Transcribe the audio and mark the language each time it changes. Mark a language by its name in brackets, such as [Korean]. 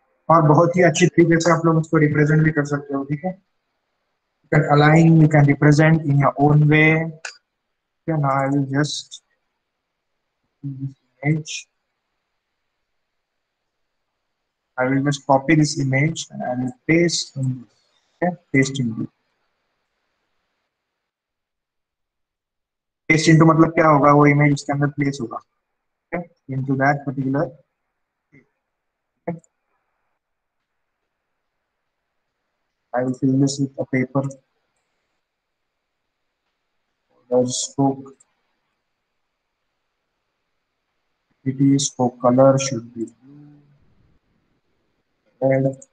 [Hindi] और बहुत ही अच्छी तरीके से आप लोग उसको रिप्रेजेंट भी कर सकते हो. ठीक है. [English] You can align, you can represent in your own way. Okay, now I will just this image. I will just copy this image and I will paste in this. Okay, paste into. Paste into [Hindi] मतलब क्या होगा, वो image उसके अंदर place होगा. [English] Okay, into that particular. Okay. I will fill this with a paper. The stroke, it is stroke color should be red.